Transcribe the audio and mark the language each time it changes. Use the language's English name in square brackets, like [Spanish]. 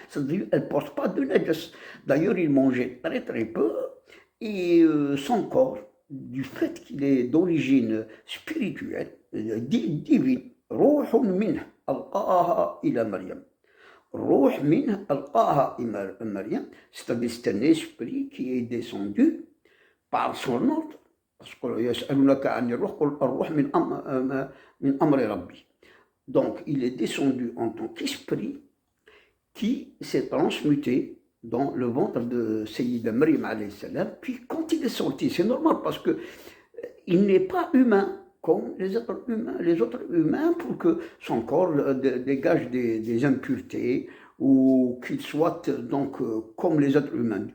[French] C'est-à-dire elles ne portent pas de najas. D'ailleurs, il mangeait très très peu et son corps, du fait qu'il est d'origine spirituelle, divine, [Arabic] روح منه ألقاها إلى مريم. روح منه ألقاها إلى مريم, [French] c'est-à-dire c'est un esprit qui est descendu par son ordre. Parce que [Arabic] يسألونك عن الروح قل الروح من أمر ربي. [French] Donc il est descendu en tant qu'esprit qui s'est transmuté dans le ventre de Sayyida Maryam alayhi salam. Puis quand il est sorti, c'est normal parce que il n'est pas humain comme les autres humains pour que son corps dégage des impuretés ou qu'il soit donc comme les autres humains.